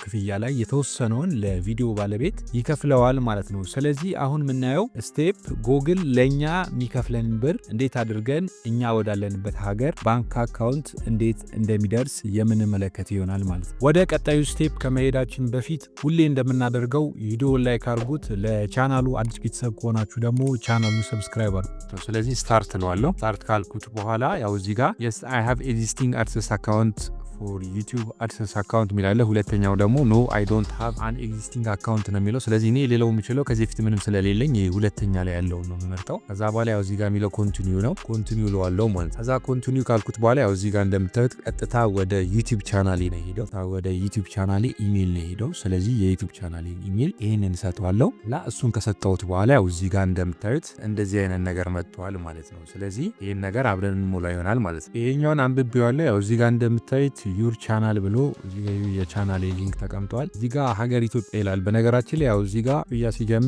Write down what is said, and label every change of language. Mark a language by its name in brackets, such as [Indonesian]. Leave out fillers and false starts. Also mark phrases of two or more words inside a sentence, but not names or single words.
[Amharic] ክፍያ ላይ የተወሰነውን ለቪዲዮ ባለቤት ይከፍለዋል ማለት ነው። ስለዚህ አሁን የምናየው ስቴፕ ጉግል ለኛ የሚከፍለን ብር እንዴት አድርገን እኛ ወዳለንበት ሀገር [English] bank account [Amharic] እንዴት እንደሚደርስ የምንመለከት ይሆናል ማለት ነው። ወደ ቀጣዩ ስቴፕ ከመሄዳችን በፊት ሁሌ እንደምናደርገው ቪዲዮ ላይክ አድርጉት። ለቻናሉ አዲስ ቤተሰብ ከሆናችሁ ደግሞ ቻናሉን ሰብስክራይብ አድርጉት። ስለዚህ ስታርት እለዋለሁ። ስታርት ካልኩት በኋላ ያው እዚህ ጋር [English] yes I have existing AdSense account for YouTube AdSense account [Amharic] የሚላለ፣ ሁለተኛው ደግሞ [English] no I don't have an existing account [Amharic] ነው የሚለው። ስለዚህ እኔ ሌላው የምችለው ከዚህ በፊት ምንም ስለሌለኝ ሁለተኛ ላይ ያለው ነው የምመርጠው። ከዛ በኋላ ያው እዚህ ጋር የሚለው ኮንቲኒው ነው። ኮንቲኒው እለዋለሁ ማለት ነው። ከዛ ኮንቲኒው ካልኩት በኋላ ያው እዚህ ጋር እንደምታዩት ቀጥታ ወደ ዩቲዩብ ቻናሌ ነው ሄደው። ወደ ዩቲዩብ ቻናሌ ኢሜል ነው ሄደው። ስለዚህ የዩቲዩብ ቻናሌ ኢሜል ይሄንን ሰጠዋለሁ። እሱን ከሰጠሁት በኋላ ያው እዚህ ጋር እንደምታዩት እንደዚህ አይነት ነገር መጥቷል ማለት ነው። ስለዚህ ይሄን ነገር አብረን እንሞላ ይሆናል ማለት ነው። ይሄኛውን አንብቤዋለሁ። ያው እዚህ ጋር እንደምታዩት [English] your channel [Amharic] ብሎ እዚህ ጋር የቻናሌ ሊንክ ተቀምጧል። እዚህ ጋር ሀገር ኢትዮጵያ ይላል። በነገራችን ላይ ያው እዚህ ጋር ያ ሲጀምር